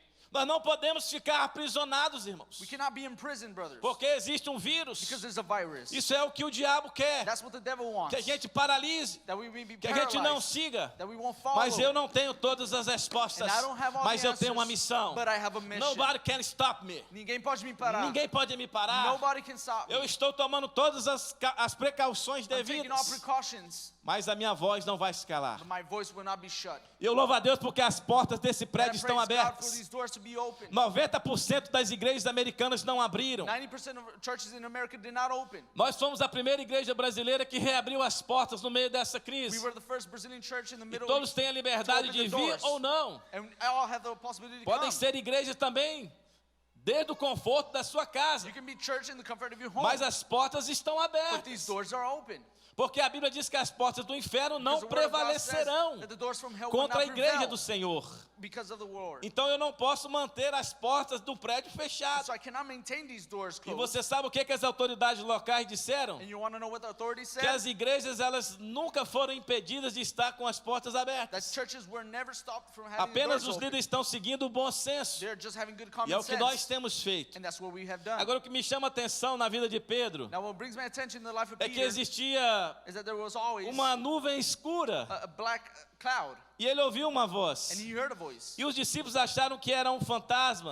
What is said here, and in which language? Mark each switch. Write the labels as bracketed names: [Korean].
[Portuguese] Nós não podemos ficar aprisionados, irmãos, [English] We cannot be in prison, brothers, [Portuguese] porque existe um vírus. [English] because there's a virus. [Portuguese] Isso é o que o diabo quer, [English] That's what the devil wants. [Portuguese] que a gente paralise, [English] That we may be [Portuguese] que a gente não [English] paralyzed, [Portuguese] siga. [English] that we won't follow. [Portuguese] Mas eu não tenho todas as [English] And [Portuguese] respostas, [English] I don't have all [Portuguese] mas [English] the [Portuguese] eu tenho uma [English] answers, [Portuguese] missão. [English] but I have a mission. Nobody can stop me. [Portuguese] Ninguém pode me parar. Ninguém pode me parar. [English] Nobody can stop me. [Portuguese] Eu estou tomando todas as precauções [English] I'm taking all [Portuguese] devidas, [English] precautions, [Portuguese] mas a minha voz não vai se calar. [English] but my voice will not be shut. [Portuguese] E eu louvo a Deus porque as portas desse [English] And I [Portuguese] prédio estão [English] praise God for [Portuguese] abertas. [English] these doors to be open. [Portuguese] 90% das igrejas americanas não abriram. [English] 90% of churches in America did not open. [Portuguese] Nós fomos a primeira igreja brasileira que reabriu as portas no meio dessa [English] We [Portuguese] crise. [English] were the first Brazilian church in the [Portuguese] E [English] middle [Portuguese] todos têm a liberdade [English] to [Portuguese] de [English] open the [Portuguese] vir [English] doors. [Portuguese] ou não. [English] And all have the possibility to [Portuguese] Podem [English] come. [Portuguese] ser igrejas também desde o conforto da sua casa, [English] You can be church in the comfort of your home. [Portuguese] mas as portas estão [English] But [Portuguese] abertas, [English] these doors are open. [Portuguese] porque a Bíblia diz que as portas do inferno não [English] Because the word of God says [Portuguese] prevalecerão [English] that the doors from hell will [Portuguese] contra a [English] not [Portuguese] igreja [English] prevail [Portuguese] do Senhor. [English] because of the Lord. [Portuguese] Então eu não posso manter as portas do prédio fechadas. [English] So I cannot maintain these doors [Portuguese] E [English] closed. [Portuguese] você sabe o que as autoridades locais disseram? [English] And you want to know what the authorities said? [Portuguese] Que as igrejas elas nunca foram impedidas de estar com as portas [English] That [Portuguese] abertas. [English] churches were never stopped from having [Portuguese] Apenas [English] doors [Portuguese] os [English] open. [Portuguese] líderes estão seguindo o bom senso. [English] They're just having good [Portuguese] E [English] common [Portuguese] é o que nós [English] sense. [Portuguese] temos feito. [English] And that's what we have done. [Portuguese] Agora o que me chama a atenção na vida de Pedro [English] Now what brings my attention in the life of [Portuguese] é que [English] Peter [Portuguese] existia [English] is that there was always [Portuguese] uma nuvem escura [English] a black cloud, [Portuguese] e ele ouviu uma voz. [English] and he heard a voice. [Portuguese] E os discípulos acharam que era um fantasma.